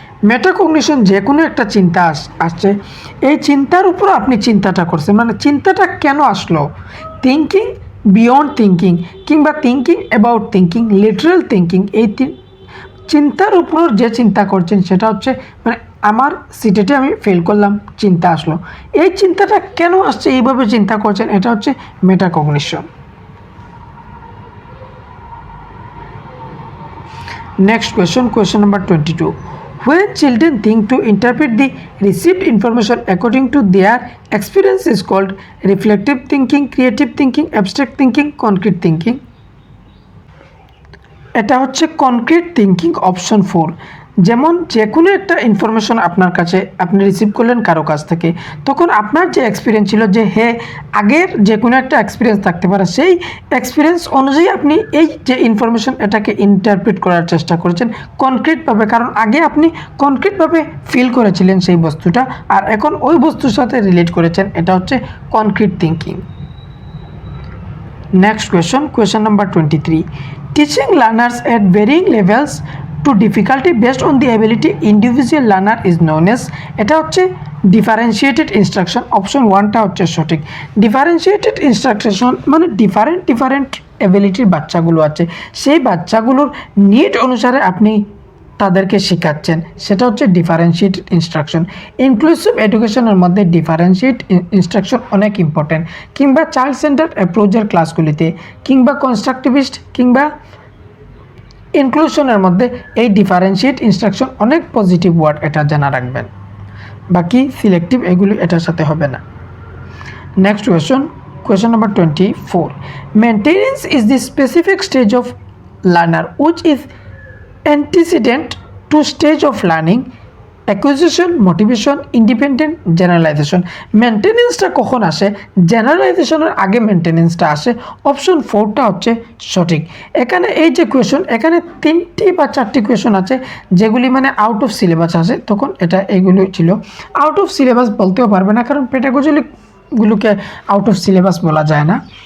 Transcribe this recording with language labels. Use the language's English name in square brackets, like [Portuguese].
[Bangla] Metacognition যে কোনো একটা চিন্তা আসছে, এই চিন্তার উপর আপনি চিন্তাটা করছেন, মানে চিন্তাটা কেন আসলো, থিঙ্কিং বিয়ন্ড থিঙ্কিং কিংবা thinking about thinking, literal thinking, এই চিন্তার উপর যে চিন্তা করছেন সেটা হচ্ছে মানে আমার সিটেটে আমি ফেল করলাম, চিন্তা আসলো, এই চিন্তাটা কেন আসছে এইভাবে চিন্তা করছেন, এটা হচ্ছে metacognition. Next question number 22. [English] When children think to interpret the received information according to their experience is called reflective thinking, creative thinking, abstract thinking, concrete thinking. [Bangla] এটা হচ্ছে কনক্রিট থিঙ্কিং, অপশন 4। যেমন যে কোনো একটা ইনফরমেশন আপনার কাছে আপনি রিসিভ করলেন কারো কাছ থেকে, তখন আপনার যে এক্সপিরিয়েন্স ছিল যে আগের যে কোনো একটা এক্সপিরিয়েন্স থাকতে পারে, সেই এক্সপিরিয়েন্স অনুযায়ী আপনি এই যে ইনফরমেশন এটাকে ইন্টারপ্রিট করার চেষ্টা করেছেন কনক্রিটভাবে, কারণ আগে আপনি কনক্রিটভাবে ফিল করেছিলেন সেই বস্তুটা, আর এখন ওই বস্তুর সাথে রিলেট করেছেন, এটা হচ্ছে concrete thinking. Next question number 23. [English] Teaching learners at varying levels to difficulty based on the ability individual learner is known as, [Bangla] এটা হচ্ছে ডিফারেন্সিয়েটেড ইনস্ট্রাকশন। অপশন 1টা হচ্ছে সঠিক। ডিফারেন্সিয়েটেড ইনস্ট্রাকশন মানে ডিফারেন্ট এবিলিটির বাচ্চাগুলো আছে, সেই বাচ্চাগুলোর নিড অনুসারে আপনি তাদেরকে শেখাচ্ছেন, সেটা হচ্ছে ডিফারেন্সিয়েটেড ইনস্ট্রাকশন। ইনক্লুসিভ এডুকেশনের মধ্যে ডিফারেন্সিয়েট ইনস্ট্রাকশন অনেক ইম্পর্টেন্ট, কিংবা চাইল্ড সেন্টার অ্যাপ্রোচের ক্লাসগুলিতে, কিংবা কনস্ট্রাকটিভিস্ট কিংবা ইনক্লুশনের মধ্যে এই ডিফারেন্সিয়েট ইনস্ট্রাকশন অনেক পজিটিভ ওয়ার্ড, এটা জানা রাখবেন। বাকি সিলেক্টিভ এগুলি এটার সাথে হবে না। Next question number 24. [English] Maintenance is the specific stage of learner which is antecedent to stage of learning, acquisition, motivation, independent, generalization. [Bangla] মেনটেনেন্সটা কখন আসে? জেনারেলাইজেশনের আগে মেনটেনেন্সটা আসে। অপশন 4টা হচ্ছে সঠিক। এখানে এই যে কোয়েশন, এখানে 3টি বা 4টি কোয়েশন আছে যেগুলি মানে আউট অফ সিলেবাস আসে, তখন এগুলো ছিল। আউট অফ সিলেবাস বলতেও পারবে না, কারণ পেডাগজিগুলোকে আউট অফ সিলেবাস বলা যায় না।